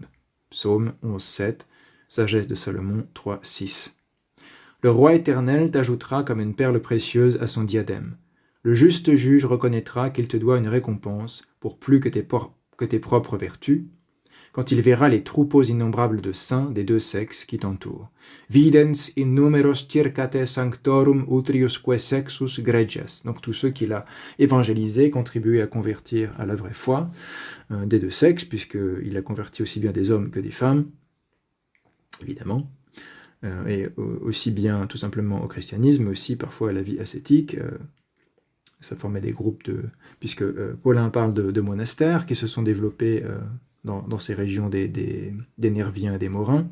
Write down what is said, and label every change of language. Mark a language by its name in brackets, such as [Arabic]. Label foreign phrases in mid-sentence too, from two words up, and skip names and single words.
[French] Psaume 11.7, Sagesse de Salomon 3.6. Le roi éternel t'ajoutera comme une perle précieuse à son diadème. Le juste juge reconnaîtra qu'il te doit une récompense pour plus que tes propres vertus, quand il verra les troupeaux innombrables de saints des deux sexes qui t'entourent. [Latin] Videns in numeros circate sanctorum utriusque sexus gregges. [French] Donc tous ceux qu'il a évangélisés, contribué à convertir à la vraie foi des deux sexes, puisqu'il a converti aussi bien des hommes que des femmes, évidemment, et aussi bien tout simplement au christianisme, mais aussi parfois à la vie ascétique. Ça formait des groupes puisque Paulin parle de monastères qui se sont développés dans ces régions des Nerviens et des Morins.